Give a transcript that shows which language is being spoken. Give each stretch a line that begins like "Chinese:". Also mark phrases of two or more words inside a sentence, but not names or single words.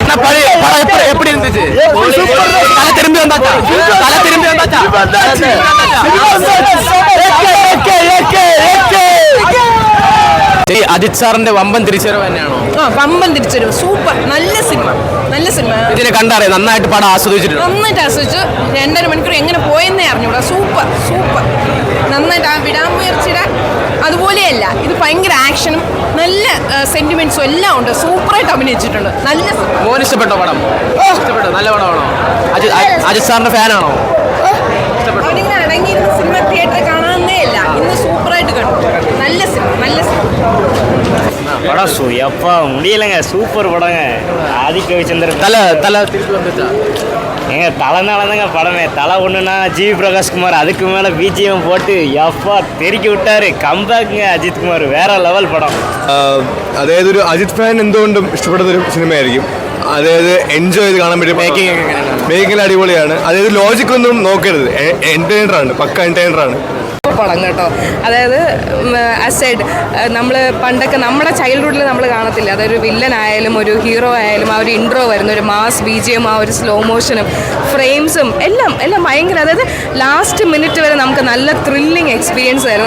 Tamil: பழைய படம் எப்படி இருந்துச்சு? தலை திரும்பி வந்தாச்சா? தலை திரும்பி வந்தாச்சா?
Malayalam: അജിത് സാറിന്റെ വമ്പൻ തിരിച്ചുവരവ് തന്നെയാണോ? വമ്പൻ തിരിച്ചുവരവ്, സൂപ്പർ, നല്ല സിനിമ, നല്ല സിനിമ. ഇതിനെ കണ്ടറിയാം, നന്നായിട്ട് പടം ആസ്വദിച്ചിട്ടുണ്ട്. നന്നായിട്ട് ആസ്വദിച്ചു. 2.5 മണിക്കൂർ എങ്ങനെ പോയെന്നേ അറിഞ്ഞൂടാ. സൂപ്പർ സൂപ്പർ, നന്നായിട്ട്. ആ വിടാമുയർച്ചയുടെ അതുപോലെയല്ല, ഇത് ഭയങ്കര ആക്ഷനും നല്ല സെന്റിമെന്റ്സും എല്ലാം ഉണ്ട്. സൂപ്പറായിട്ട് അഭിനയിച്ചിട്ടുണ്ട്. നല്ല മോൻ ഇഷ്ടപ്പെട്ടോ പടം? ഇഷ്ടപ്പെട്ടോ? നല്ല പടമാണോ? അജിത് സാറിന്റെ ഫാനാണോ? അവനിങ്ങനെ അടങ്ങിയിരുന്ന സിനിമ തിയേറ്ററിൽ കാണാനേ ഇല്ല. ഇന്ന് സൂപ്പറായിട്ട് കണ്ടു.
Tamil: நல்ல சினிமா, நல்ல சினிமா. படம் எப்பா முடியலைங்க, சூப்பர் படங்க. ஆதிக்க ரவிச்சந்திரன் தலை திருப்பி வந்துச்சா? எங்க தலைனாலதாங்க படமே. தலை ஒன்றுனா ஜிவி பிரகாஷ்குமார், அதுக்கு மேலே பிஜிஎம் போட்டு எப்பா தெருக்கி விட்டாரு.
Malayalam: கம்பேக்குங்க അജിത് കുമാർ, വേറെ ലെവൽ പടം. അതായത് ഒരു അജിത് ഫാൻ എന്തുകൊണ്ടും ഇഷ്ടപ്പെടുന്ന ഒരു സിനിമയായിരിക്കും. അതായത് എൻജോയ് ചെയ്ത് കാണാൻ പറ്റും. മേക്കിംഗ് അടിപൊളിയാണ്. അതായത് ലോജിക് ഒന്നും നോക്കരുത്, എന്റർടൈനറാണ്, പക്ക എന്റർടൈനറാണ് പടം കേട്ടോ. അതായത് അസൈഡ് നമ്മൾ പണ്ടൊക്കെ നമ്മുടെ ചൈൽഡ്ഹുഡിൽ നമ്മൾ കാണത്തില്ല, അതൊരു വില്ലൻ ആയാലും ഒരു ഹീറോ ആയാലും ആ ഒരു ഇൻട്രോ വരുന്ന ഒരു
English: mass BGM,
Malayalam: ആ ഒരു സ്ലോ മോഷനും ഫ്രെയിംസും എല്ലാം ഭയങ്കര, അതായത്
English: last minute
Malayalam: വരെ നമുക്ക് നല്ല
English: thrilling experience
Malayalam: ആയിരുന്നു.